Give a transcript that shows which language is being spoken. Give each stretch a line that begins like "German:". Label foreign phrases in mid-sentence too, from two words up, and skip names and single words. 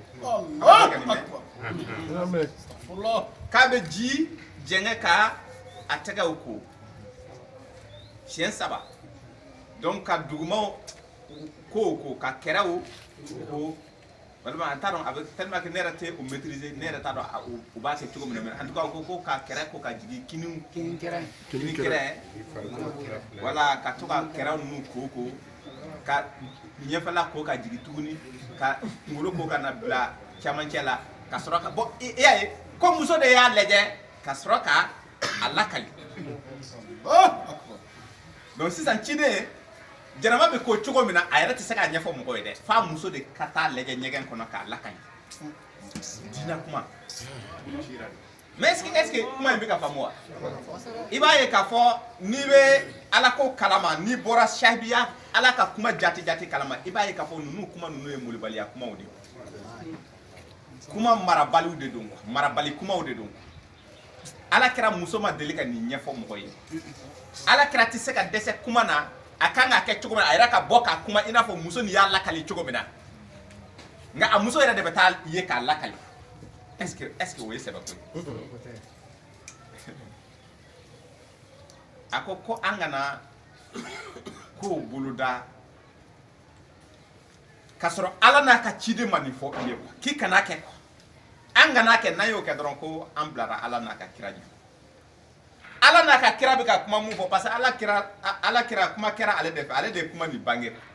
Bambara: k'a bɛ ji jɛngɛ ka a tɛgɛw ko siɲɛ 3 donc ka dugumaw ko ka kɛrɛw ko walima an t'a dɔn a bɛ
French: tellement que
Bambara: ne yɛrɛ tɛ o maîtriser ne yɛrɛ t'a dɔn u b'a kɛ cogo min na
French: mais en tout cas
Bambara: ko ka kɛrɛ ko ka jigin kini kɛrɛ wala ka to ka kɛrɛw ninnu ko ka ɲɛfɛla ko ka jigin tuguni ka kunkolo ko ka na bila camancɛ la ka sɔrɔ ka bɔ i y'a ye ko muso de y'a lajɛ ka sɔrɔ ka a lakali donc sisan ciden jarama bɛ ko cogo min na a yɛrɛ tɛ se k'a ɲɛfɔ mɔgɔ ye dɛ f'a muso de ka taa lajɛ ɲɛgɛn kɔnɔ k'a lakali diinɛ kuma
French: mais est ce que
Bambara: kuma in bɛ ka faamu wa i b'a ye k'a fɔ n'i bɛ ala ko kalama n'i bɔra sahibiya ala ka kuma jati kalama i b'a ye k'a fɔ ninnu kuma ninnu ye molibaliya kumaw de ye kuma marabaliw de don marabali kumaw de don ala kɛra muso ma deli ka nin ɲɛfɔ mɔgɔ ye ala kɛra tɛ se ka dɛsɛ kuma na a kan ka kɛ cogo min na a yɛrɛ ka bɔ k'a kuma i n'a fɔ muso nin y'a lakali cogo min na nka a muso yɛrɛ de bɛ taa ye k'a lakali
French: est ce que
Bambara: o ye sɛbɛ ko ye a ko an kana kow boloda k'a sɔrɔ ala n'a ka ciden ma nin fɔ i ye k'i kana kɛ an kana kɛ n'an y'o kɛ dɔrɔn ko an bilara ala n'a ka kira ɲɛ ala n'a ka kira bɛ ka kuma mun fɔ
French: parce que
Bambara: ala kira kuma kɛra ale de fɛ ale de ye kuma nin bange